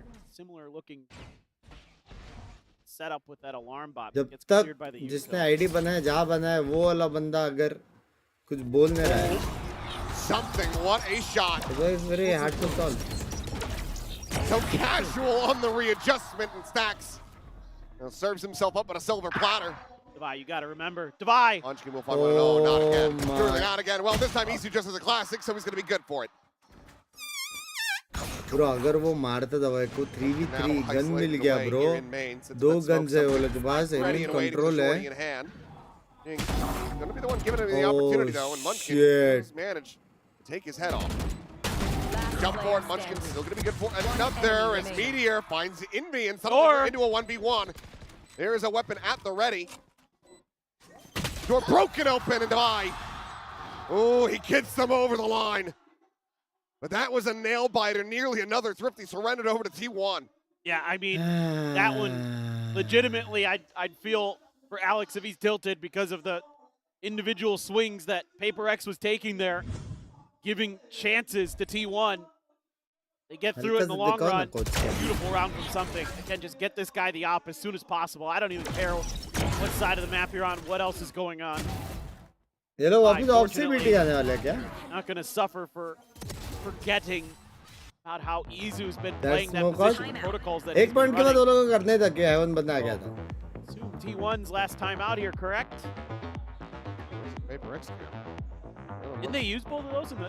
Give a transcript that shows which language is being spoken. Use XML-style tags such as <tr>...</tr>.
<en>Similar looking setup with that alarm bot.</en> <hi>जब तक जिसने आईडी बनाया जहाँ बनाया वो वाला बंदा अगर कुछ बोल नहीं रहा है.</hi> <en>Something. What a shot. It's very hard to solve. So casual on the readjustment, and Stacks now serves himself up on a silver platter. Divai, you got to remember. Divai. Munchkin will find one. No, not again. Surely not again. Well, this time Isu just as a classic, so he's going to be good for it.</en> <hi>Bro, अगर वो मारता दवाई को 3v3 gun मिल गया bro. दो guns है वो लोग के पास. एलिमेंट कंट्रोल है.</hi> <en>Going to be the one giving him the opportunity though, and Munchkin has managed to take his head off. Jump forward, Munchkin still going to be good for another as Meteor finds Envy and suddenly into a 1v1. There is a weapon at the ready. Door broken open and Divai. Oh, he gets them over the line. But that was a nail biter, nearly another Thrifty surrendered over to T1. Yeah, I mean, that one, legitimately, I'd feel for Alex if he's tilted because of the individual swings that Paper X was taking there, giving chances to T1. They get through it in the long run. Beautiful round from something. Again, just get this guy the op as soon as possible. I don't even care what side of the map you're on, what else is going on.</en> <hi>ये लोग वापस of से BT आने वाले हैं क्या?</hi> <en>Not going to suffer for forgetting about how Izu's been playing that position protocols that</en> <hi>एक point के बाद वो लोगों को करने था कि हेवन बंदा आ गया था.</hi> <en>T1's last time out here, correct? Paper X. Didn't they use both of those in the</en>